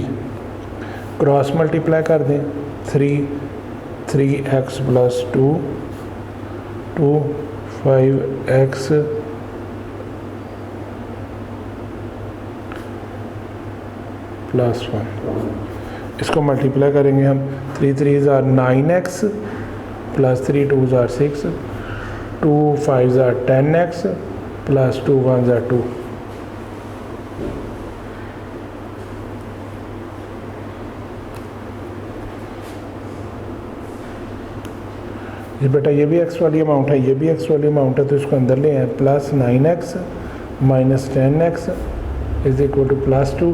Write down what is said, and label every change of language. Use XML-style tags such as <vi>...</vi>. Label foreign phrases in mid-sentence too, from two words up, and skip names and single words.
<en>cross multiply</en> <hi>कर दें। 3x + 2 2 5x + 1। इसको मल्टीप्लाई करेंगे हम।</hi> <en>3 3s are 9x + 3 2s are 6, 2 5s are 10x + 2 1s are 2।</en> <hi>ये बेटा ये भी x वाली अमाउंट है, ये भी x वाली अमाउंट है, तो इसको अंदर ले आए। +9x - 10x = +2।</hi>